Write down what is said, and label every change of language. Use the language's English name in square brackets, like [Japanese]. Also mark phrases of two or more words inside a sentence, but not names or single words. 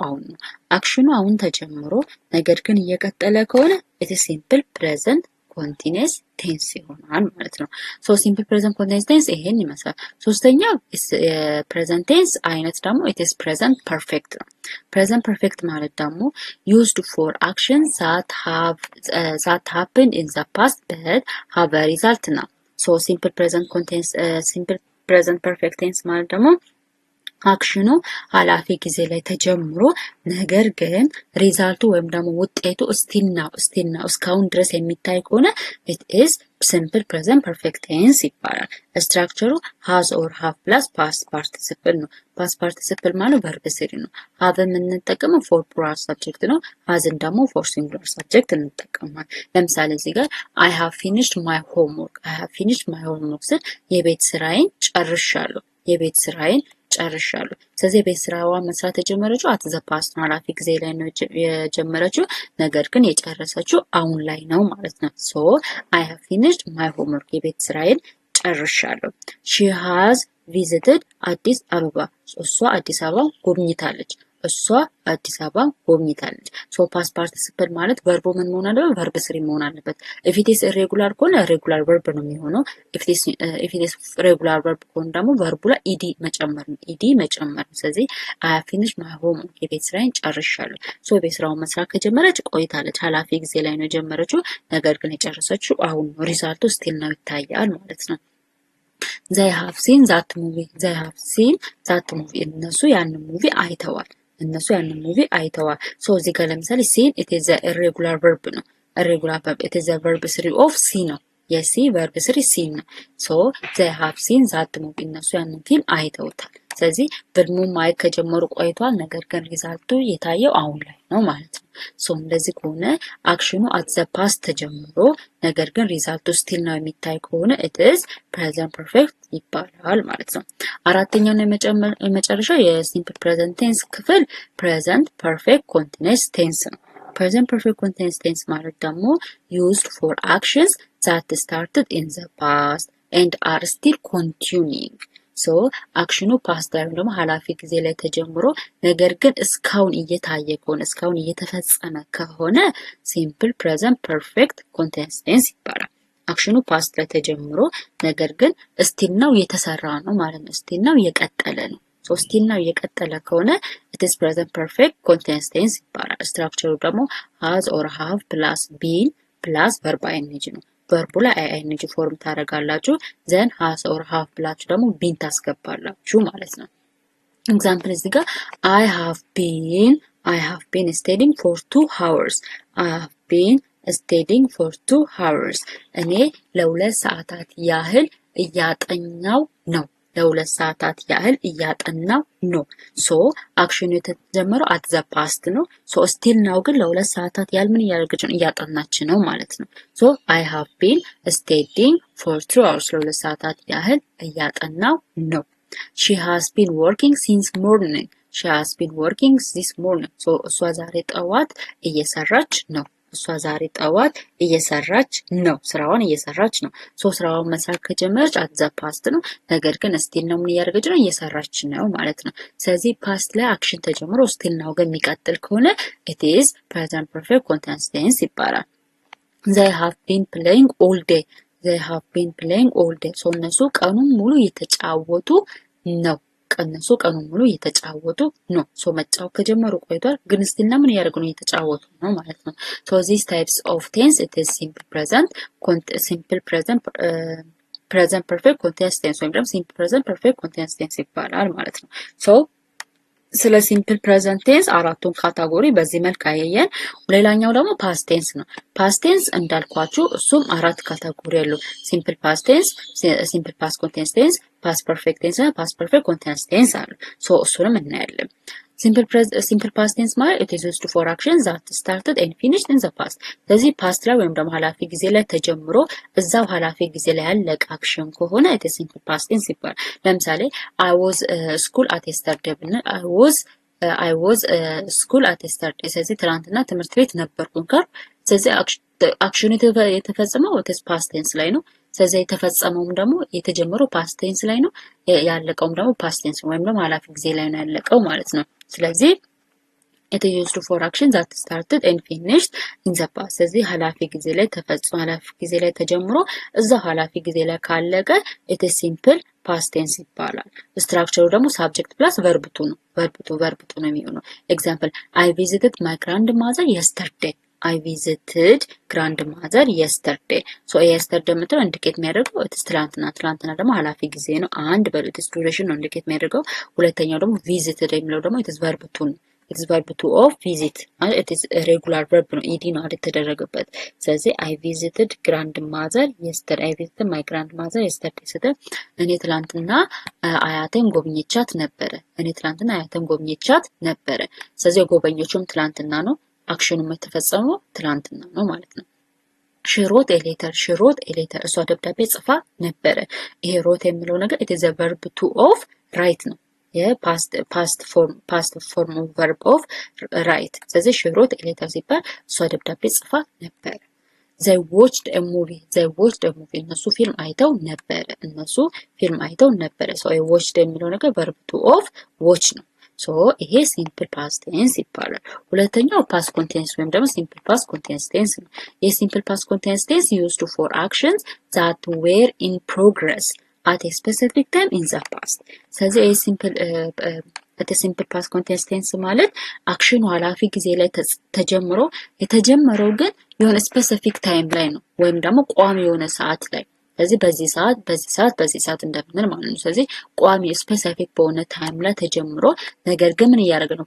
[Amharic] አሁን ነው። አክሽኑ አሁን ተጀምሮ ነገር ግን እየቀጠለ ከሆነ [English] its simple present continuous tense [Amharic] ይሆናል ማለት ነው። [English] so simple present continuous tense [Amharic] ይሄን ይመስላል። ሶስተኛው [English] present tense [Amharic] አይነት ደግሞ [English] it is present perfect [Amharic] ነው። [English] present perfect [Amharic] ማለት ደግሞ [English] used for actions that happened in the past but have a result now. so simple present perfect tense [Amharic] ማለት ደግሞ አክሽኑ ኃላፊ ጊዜ ላይ ተጀምሮ ነገር ግን ሪዛልቱ ወይም ደግሞ ውጤቱ [English] still now [Amharic] እስካሁን ድረስ የሚታይ ከሆነ [English] it is simple present perfect tense [Amharic] ይባላል። ስትራክቸሩ [English] has or have plus past participle [Amharic] ነው። [English] past participle [Amharic] ማለት [English] verb three [Amharic] ነው። have የምንጠቀመው [English] for plural subject [Amharic] ነው። hasን ደግሞ [English] for singular subject [Amharic] እንጠቀማለን። ለምሳሌ እዚህ ጋር [English] I have finished my homework [Amharic] ስል የቤት ስራዬን ጨርሻለሁ። ስለዚህ የቤት ስራዋን መስራት የጀመረችው [English] at the past [Amharic] ነው ኃላፊ ጊዜ ላይ ነው የጀመረችው ነገር ግን የጨረሰችው አሁን ላይ ነው ማለት ነው። [English] so I have finished my homework [Amharic] የቤት ስራዬን ጨርሻለሁ። [English] she has visited [Amharic] አዲስ አበባ እሷ አዲስ አበባ ጎብኝታለች። [English] so past participle [Amharic] ማለት ቨርቡ ምን መሆን አለበት? [English] verb three [Amharic] መሆን አለበት። [English] if it is irregular [Amharic] ከሆነ [English] regular verb [Amharic] ነው የሚሆነው። [English] if it is regular verb [Amharic] ከሆነ ደግሞ ቨርቡ ላይ ኢዲ መጨመር ነው። ስለዚህ [English] I have finished my homework [Amharic] የቤት ስራዬን ጨርሻለሁ። ሶ የቤት ስራውን መስራት ከጀመረች ቆይታለች። ኃላፊ ጊዜ ላይ ነው የጀመረችው ነገር ግን የጨረሰችው አሁን ነው። ሪዛልቱ ስቲል ነው ይታያል ማለት ነው። [English] they have seen that movie [Amharic] እነሱ ያንን ሙቪ አይተዋል። ሶ እዚህ ጋር ለምሳሌ ሲን [English] it is a irregular verb [Amharic] ነው። [English] it is a verb three of see [Amharic] ነው። የሲ [English] verb three [Amharic] ሲን ነው። [English] so they have seen that movie [Amharic] እነሱ ያንን ፊልም አይተውታል። ስለዚህ ፊልሙን ማየት ከጀመሩ ቆይቷል ነገር ግን ሪዛልቱ የታየው አሁን ላይ ነው ማለት ነው። ሶ እንደዚህ ከሆነ አክሽኑ [English] at the [Amharic] past ተጀምሮ ነገር ግን ሪዛልቱ ስቲል ነው የሚታይ ከሆነ [English] it is present perfect [Amharic] ይባላል ማለት ነው። አራተኛውና የመጨረሻው [English] simple present tense [Amharic] ክፍል [English] present perfect continuous tense [Amharic] ነው። [English] present perfect continuous tense [Amharic] ማለት ደግሞ [English] used for actions that started in the past and are still continuing [Amharic] ሶ አክሽኑ [English] past time [Amharic] ደግሞ ኃላፊ ጊዜ ላይ ተጀምሮ ነገር ግን እስካሁን እየታየ ከሆነ እስካሁን እየተፈጸመ ከሆነ [English] simple present perfect continuous tense [Amharic] ይባላል። አክሽኑ ፓስት ላይ ተጀምሮ ነገር ግን ስቲል ነው እየተሰራ ነው ማለት ነው። ስቲል ነው እየቀጠለ ነው። ሶ ስቲል ነው እየቀጠለ ከሆነ [English] it is present perfect continuous tense [Amharic] ይባላል። ስትራክቸሩ ደግሞ [English] has or have plus been plus verb ing [Amharic] ነው። ቨርቡ ላይ ing ፎርም ታደርጋላችሁ [English] then has or have [Amharic] ብላችሁ ደግሞ been ታስገባላችሁ ማለት ነው። ኤግዛምፕል እዚህ ጋር [English] I have been studying for 2 hours [Amharic] እኔ ለሁለት ሰዓታት ያህል እያጠናው ነው። ሶ አክሽኑ የተጀመረው [English] at the past [Amharic] ነው። [English] so still now [Amharic] ግን ለሁለት ሰዓታት ያህል ምን እያደረገች ነው? እያጠናች ነው ማለት ነው። [English] so I have been studying for 2 hours [Amharic] ለሁለት ሰዓታት ያህል እያጠናው ነው። [English] she has been working since morning [Amharic] ሶ እሷ ዛሬ ጠዋት እየሰራች ነው። ስራዋን እየሰራች ነው። ሶ ስራዋን መስራት ከጀመረች [English] at the past [Amharic] ነው። ነገር ግን ስቲል ነው ምን እያደረገች ነው? እየሰራች ነው ማለት ነው። ስለዚህ ፓስት ላይ አክሽን ተጀምሮ ስቲል ነው ግን የሚቀጥል ከሆነ [English] it is present perfect continuous tense [Amharic] ይባላል። [English] they have been playing all day [Amharic] ሶ እነሱ ቀኑን ሙሉ እየተጫወቱ ነው። ቀነሱ ቀኑን ሙሉ እየተጫወቱ ነው። ሶ መጫወት ከጀመሩ ቆይቷል፣ ግን ስቲል ምን እያደረጉ ነው? እየተጫወቱ ነው ማለት ነው። [English] so these types of tense it is simple present, simple present, present perfect continuous tense [Amharic] ወይም ደግሞ [English] simple present perfect continuous tense [Amharic] ይባላል ማለት ነው። ሶ ስለ [English] simple present tense [Amharic] አራቱን ካታጎሪ በዚህ መልክ አየየን። ሌላኛው ደግሞ [English] past tense [Amharic] ነው። [English] past tense [Amharic] እንዳልኳችሁ እሱም አራት ካታጎሪ ያለው [English] simple past tense, simple past continuous tense, past perfect tense [Amharic] እና [English] past perfect continuous tense [Amharic] አሉ። ሶ እሱንም እናያለን። [English] simple past tense [Amharic] ማለት [English] it is used for action that started and finished in the past። [Amharic] ስለዚህ ፓስት ላይ ወይም ደግሞ ኃላፊ ጊዜ ላይ ተጀምሮ እዛው ኃላፊ ጊዜ ላይ ያለቀ አክሽን ከሆነ [English] it is simple past tense [Amharic] ይባላል። ለምሳሌ [English] I was school at yesterday [Amharic] ብንል [English] I was school at yesterday። [Amharic] ስለዚህ ትናንትና ትምህርት ቤት ነበርኩኝ ካል ስለዚህ አክሽኑ የተፈጸመው [English] it is past tense [Amharic] ላይ ነው። ስለዚህ የተፈጸመውም ደግሞ የተጀመረው [English] past tense [Amharic] ላይ ነው፣ ያለቀውም ደግሞ [English] past tense [Amharic] ወይም ደግሞ ኃላፊ ጊዜ ላይ ነው ያለቀው ማለት ነው። ስለዚህ [English] it is used for action that started and finished in the past። [Amharic] ስለዚህ ኃላፊ ጊዜ ላይ ተፈጽሞ ኃላፊ ጊዜ ላይ ተጀምሮ እዛው ኃላፊ ጊዜ ላይ ካለቀ it [English] is simple past tense [Amharic] ይባላል። ስትራክቸሩ ደግሞ [English] subject plus verb to [Amharic] ነው። [English] verb to [Amharic] ነው የሚሆነው። ኤግዛምፕል [English] I visited my grandmother [Amharic] yesterday። [English] I visited grandmother yesterday። [Amharic] ሶ yesterday የምትለው ኢንዲኬት የሚያደርገው [English] it is [Amharic] ትላንትና ደግሞ ኃላፊ ጊዜ ነው። አንድ [English] it is duration [Amharic] ነው ኢንዲኬት የሚያደርገው። ሁለተኛው ደግሞ visited የሚለው ደግሞ [English] it is verb to [Amharic] ነው። [English] it is verb to of visit [Amharic] ማለት [English] it is regular verb [Amharic] ነው። ed ነው አይደል የተደረገበት። ስለዚህ [English] I visited grandmother yesterday። I visited my grandmother yesterday [Amharic] ስትል እኔ ትላንትና አያቴን ጎብኝቻት ነበረ። ስለዚህ የጎበኘችውም ትላንትና ነው። አክሽኑም የተፈጸመው ትላንትና ነው ማለት ነው። [English] she wrote a letter [Amharic] እሷ ደብዳቤ ጽፋ ነበረ። ይሄ ሮት የሚለው ነገር [English] it is a verb to of write [Amharic] ነው። [English] past form of verb of write። [Amharic] ስለዚህ [English] she wrote a letter [Amharic] ሲባል እሷ ደብዳቤ ጽፋ ነበረ። [English] they watched a movie [Amharic] እነሱ ፊልም አይተው ነበረ። [English] so watched [Amharic] የሚለው ነገር [English] verb to of watch [Amharic] ነው። ሶ ይሄ [English] simple past tense [Amharic] ይባላል። ሁለተኛው [English] past continuous [Amharic] ወይም ደግሞ [English] simple past continuous tense [Amharic] ነው። [English] simple past continuous tense used for actions that were in progress at a specific time in the past። [Amharic] ስለዚህ ይሄ [English] simple past continuous tense [Amharic] ማለት አክሽኑ ኃላፊ ጊዜ ላይ ተጀምሮ የተጀመረው ግን የሆነ [English] specific time [Amharic] ላይ ነው ወይም ደግሞ ቋሚ የሆነ ሰዓት ላይ። ስለዚህ በዚህ ሰዓት እንደምንል ማለት ነው። ስለዚህ ቋሚ ስፔሲፊክ በሆነ ታይም ላይ ተጀምሮ ነገር ግን ምን እያደረገ ነው?